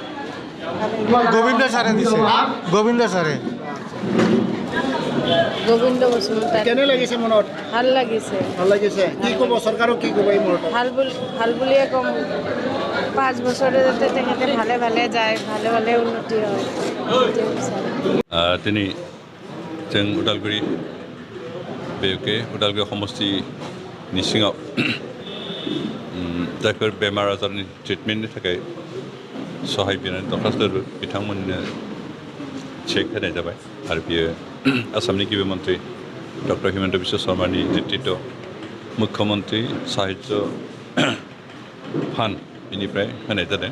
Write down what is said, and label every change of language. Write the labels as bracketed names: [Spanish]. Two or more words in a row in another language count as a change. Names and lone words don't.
[Assamese] গোবিন্দ ছাৰে দিছে। গোবিন্দ ছাৰে। গোবিন্দ বসুমতাৰী। কেনে লাগিছে মনত? ভাল লাগিছে। ভাল লাগিছে। কি ক'ব চৰকাৰক কি ক'ব এই মুহূৰ্তত? ভাল বুলিয়ে ক'ম। 5 বছৰে যাতে তেখেতে ভালে ভালে যায়, ভালে ভালে উন্নতি হয়। [Bodo] दिनै जों उदालगुरि बेके उदालगुरि समष्टिनि सिङाव जायफोर बेमार आजारनि ट्रिटमेन्टनि थाखाय सहाय बिनानै दरखास्त बिथांमोननो चेक होनाय जाबाय आरो बियो आसामनि गिबि मन्त्रि डक्टर हिमन्त बिश्व शर्मानि नेतृत्व मुख्यमन्त्रि साहित्य फान्ड बेनिफ्राय होनाय जादों।